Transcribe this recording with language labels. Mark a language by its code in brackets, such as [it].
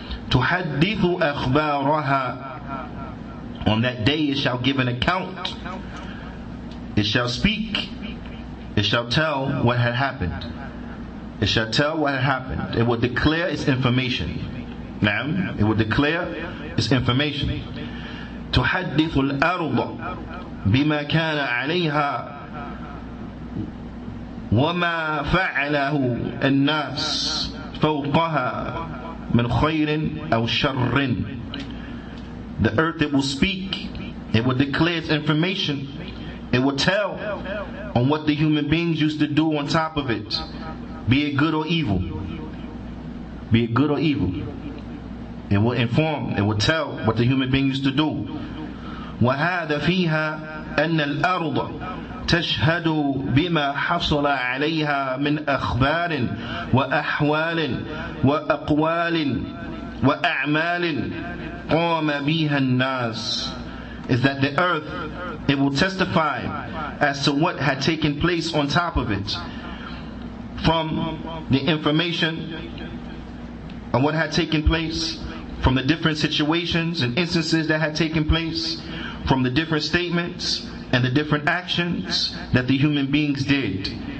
[ar] تُحَدِّثُ أَخْبَارَهَا, [en] on that day it shall give an account, it shall speak, it shall tell what had happened. It shall tell what had happened. It will declare its information. Naam, it will declare its information. [ar] تحدث الأرض بما كان عليها وما فعله الناس فوقها من خير أو شر. [en] The earth, it will speak. It will declare its information. It will tell on what the human beings used to do on top of it. Be it good or evil. Be it good or evil. It will inform, it will tell what the human being used to do. [ar] وَهَذَا فِيهَا أَنَّ الْأَرْضَ تشهد بما حصل عليها من أخبار وأحوال وأقوال وأعمال قام بها الناس. [en] Is that the earth, it will testify as to what had taken place on top of it, from the information of what had taken place, from the different situations and instances that had taken place, from the different statements and the different actions that the human beings did.